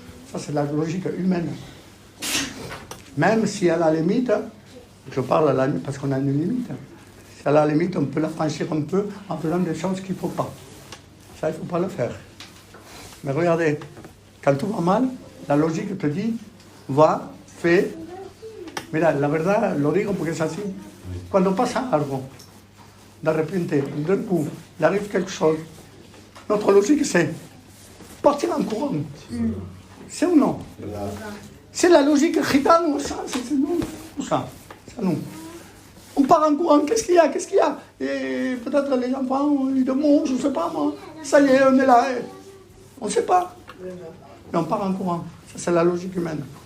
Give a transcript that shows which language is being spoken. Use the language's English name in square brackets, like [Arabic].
[French] Ça, c'est la logique humaine. Même si à la limite, je parle à la limite parce qu'on a une limite, si à la limite, on peut la franchir un peu en faisant des choses qu'il ne faut pas. Ça, il ne faut pas le faire. Mais regardez, quand tout va mal, la logique te dit, va, fais. [Spanish] Mira, la verdad, lo digo porque es así. Cuando pasa algo, de repente, [French] d'un coup, il arrive quelque chose, notre logique, c'est partir en courant. C'est ou non? C'est la logique gitane, ça, c'est nous, tout ça. C'est nous. On part en courant, qu'est-ce qu'il y a? Qu'est-ce qu'il y a? Et peut-être les enfants, ils demandent, je ne sais pas moi. Ça y est, on est là. On ne sait pas. Mais on part en courant. Ça, c'est la logique humaine.